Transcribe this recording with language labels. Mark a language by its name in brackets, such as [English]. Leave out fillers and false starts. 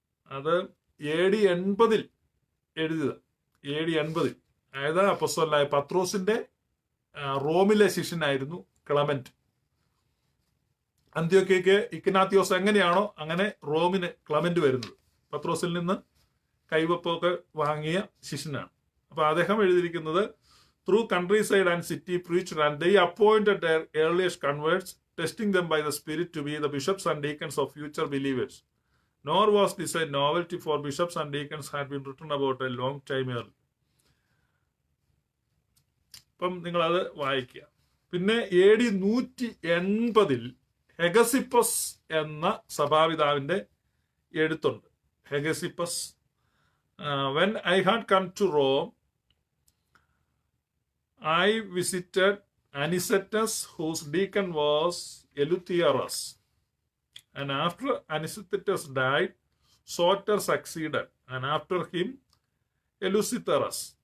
[Malayalam] അത് AD 80 എഴുതിയത്. AD 80 അതായത് അപ്പോസ്തലനായ പത്രോസിന്റെ റോമിലെ ശിഷ്യനായിരുന്നു ക്ലമന്റ്. അന്ത്യോക്യയ്ക്ക് ഇഗ്നാത്തിയോസ് എങ്ങനെയാണോ അങ്ങനെ റോമിന് ക്ലമന്റ് വരുന്നത്. പത്രോസിൽ നിന്ന് കൈവപ്പൊക്കെ വാങ്ങിയ ശിഷ്യനാണ്. അപ്പൊ അദ്ദേഹം എഴുതിയിരിക്കുന്നത്, [English] Through countryside and city preached and they appointed their earliest converts, testing them by the Spirit to be the bishops and deacons of future believers. Nor was this a novelty, for bishops and deacons had been written about a long time early. [Malayalam] അപ്പം നിങ്ങളത് വായിക്കുക. പിന്നെ AD 180 ഹെഗസിപ്പസ് എന്ന സഭാപിതാവിന്റെ എഴുത്തുണ്ട്. [English] Hegesippus, when I had come to Rome, I visited Anicetus, whose deacon was Eleutherus. And after Anicetus died, Soter succeeded, and after him Eleutherus.